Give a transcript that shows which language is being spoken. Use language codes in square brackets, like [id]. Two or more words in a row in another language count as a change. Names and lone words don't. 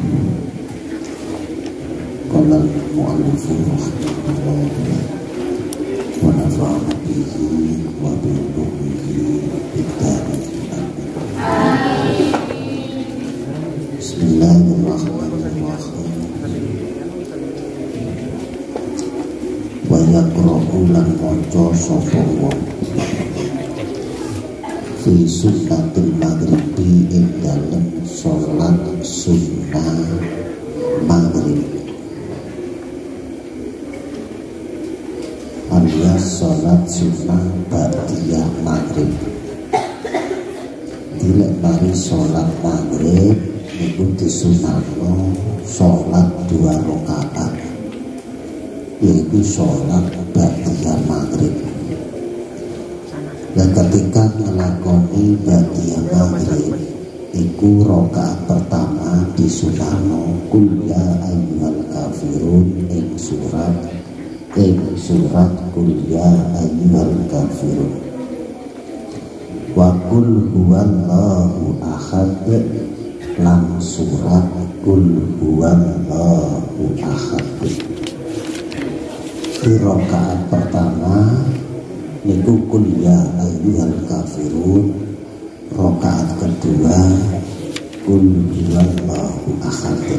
[ar] قال المؤلف رحمه الله ونفعنا به وبعلومه آمين. بسم الله الرحمن الرحيم. ويقرأ [jv] lan maca sapa wong [ar] في سنة المغرب [jv] ing dalem salat sunnah maghrib, alias salat sunnah ba'diyah maghrib. Dilek mari salat maghrib niku disunahno salat 2 rakaat, yaitu salat ba'diyah maghrib. [id] Dan ketika [jv] ngelakoni ba'diyah maghrib iku [id] rakaat pertama [jv] disunahno [ar] قل يا أيها الكافرون [jv] ing surat [ar] قل يا أيها الكافرون وقل هو الله أحد [jv] lan surat [ar] قل هو الله أحد. [id] Di rakaat pertama [jv] niku [ar] قل يا أيها الكافرون, [id] rakaat kedua [ar] قل هو الله أحد.